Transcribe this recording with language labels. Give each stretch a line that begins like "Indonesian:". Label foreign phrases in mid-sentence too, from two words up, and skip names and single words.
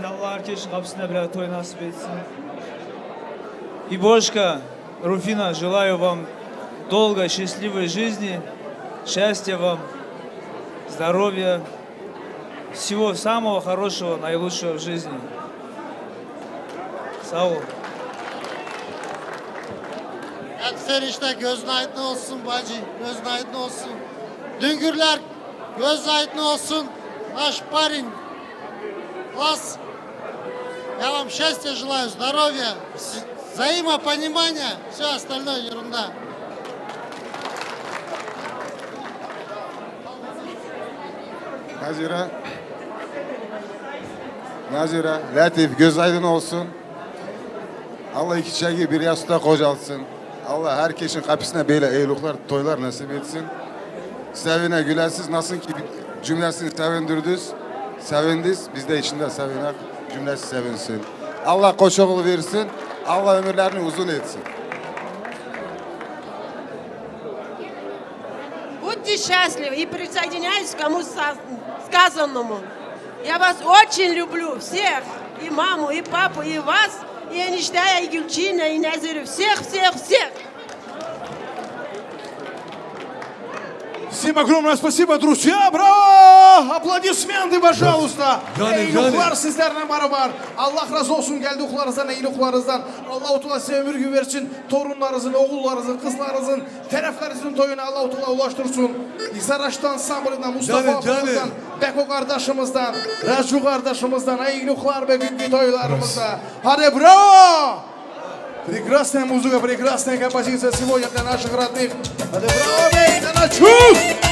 Turkish: Allah herkesin kapısına bir toy nasip etsin.
Russian: Ибошка, Руфина, желаю вам долгой, счастливой жизни, счастья вам, здоровья, всего самого хорошего, наилучшего в жизни.
Turkish: Sağ ol. Etfer işte gözün aydın olsun bacı, gözün aydın olsun. Düngürler göz aydın olsun.
Russian: Наш парень, вас, я вам счастья желаю, здоровья, взаимопонимания, все остальное ерунда.
Turkish: Nazira, Latif göz aydın olsun. Allah iki çiçeği bir yastığa kocalsın. Allah herkesin kapısına böyle eyluklar, toylar nasip etsin. Sevine gülesiz nasıl ki cümlesini sevindirdiniz, sevindiniz. Biz de içinde sevinek, cümlesi sevinsin. Allah koçoğlu versin, Allah ömürlerini uzun etsin.
Russian: Будьте счастливы и присоединяюсь к кому сказанному. Я вас очень люблю, всех, и маму, и папу, и вас, и Энişte'ye, и Гülçin'e, и Nazir'e, всех, всех, всех. Всем огромное спасибо, друзья! Браво! Аплодисменты, пожалуйста!
Turkish: Eyluqlar sizlerle beraber. Allah razı olsun geldiklerimizden, eyluqlarınızdan. Allah-u Teala size ömür gün versin. Torunlarınızın, oğullarınızın, kızlarınızın, taraflarınızın toyuna Allah-u Teala ulaştırsın. İksaraş'tan, Samır'dan, Mustafa abimizden, Beko kardeşimizden, Racu kardeşimizden, eyluqlar ve günkü toylarımızda. Hadi bravo!
Russian: Прекрасная музыка, прекрасная композиция сегодня для наших родных. Это браво, это на чувств!